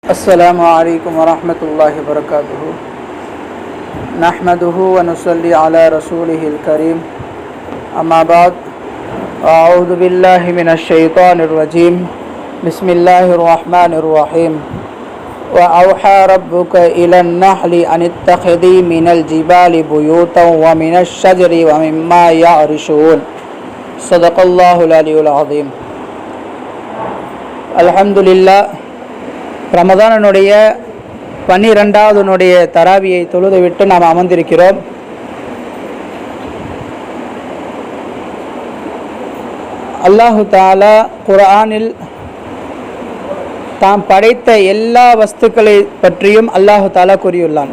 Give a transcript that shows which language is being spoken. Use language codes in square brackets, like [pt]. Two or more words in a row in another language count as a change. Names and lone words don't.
[ar] السلام عليكم ورحمة الله وبركاته نحمده ونصلي على رسوله الكريم أما بعد أعوذ بالله من الشيطان الرجيم بسم الله الرحمن الرحيم وأوحى ربك إلى النحل أن اتخذي من الجبال بيوتا ومن الشجر ومما يعرشون صدق الله العلي العظيم. [ta] அல்ஹம்துலில்லாஹ், ரமதானுடைய 12வது தராவியை தொழுது விட்டு நாம் அமர்ந்திருக்கிறோம். [ar] الله تعالى [ta] குர்ஆனில் தாம் படைத்த எல்லா வஸ்துக்களை பற்றியும் [ar] الله تعالى [ta] கூறியுள்ளான்.